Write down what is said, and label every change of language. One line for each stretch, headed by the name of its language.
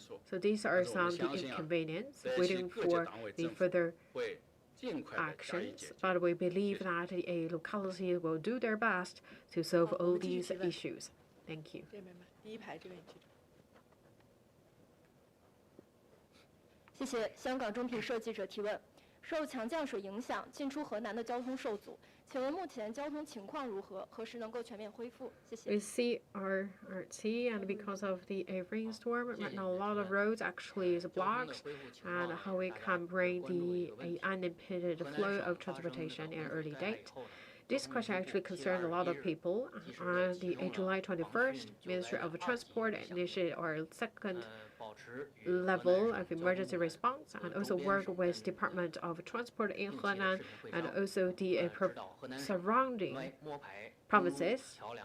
English: So these are some of the inconveniences waiting for the further actions, but we believe that a locality will do their best to solve all these issues. Thank you.
Chinese: 这边吧，第一排这位记者。谢谢香港中评社记者提问：受强降水影响，进出河南的交通受阻，请问目前交通情况如何？何时能够全面恢复？谢谢。
English: We see our sea, and because of the rainstorm, right now a lot of roads actually is blocked, and how we can bring the unimpeded flow of transportation in an early date. This question actually concerned a lot of people. On the July 21st, Ministry of Transport initiated our second level of emergency response and also work with Department of Transport in Henan and also the surrounding provinces.